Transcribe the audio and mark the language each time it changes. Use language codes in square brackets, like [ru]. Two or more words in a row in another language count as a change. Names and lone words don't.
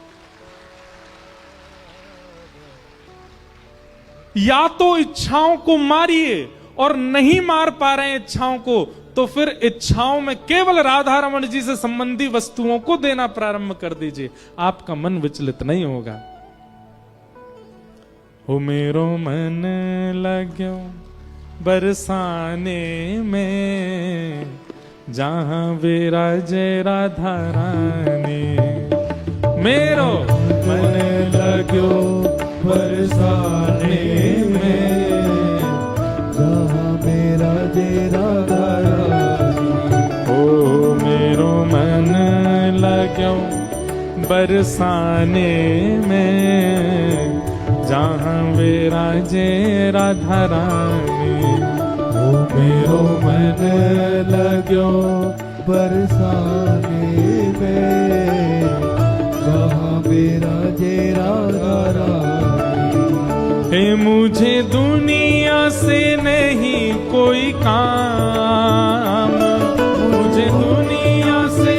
[hi] या तो इच्छाओं को मारिए, और नहीं मार पा रहे हैं इच्छाओं को, तो फिर इच्छाओं में केवल राधा रमण जी से संबंधी वस्तुओं को देना प्रारंभ कर दीजिए, आपका मन विचलित नहीं होगा। [bra] हो मेरो मन लग्यो बरसाने में, जहां विराजे राधा रानी। मेरो मन लग्यो बरसाने में, जहाँ विराजे राधा रानी। ओ मेरो मन लग्यो बरसाने में, जहाँ विराजे राधा रानी। ओ मेरो मन लग्यो बरसाने में, जहाँ विराजे राधा रानी। [hi] हे मुझे दुनिया से नहीं कोई काम, मुझे दुनिया से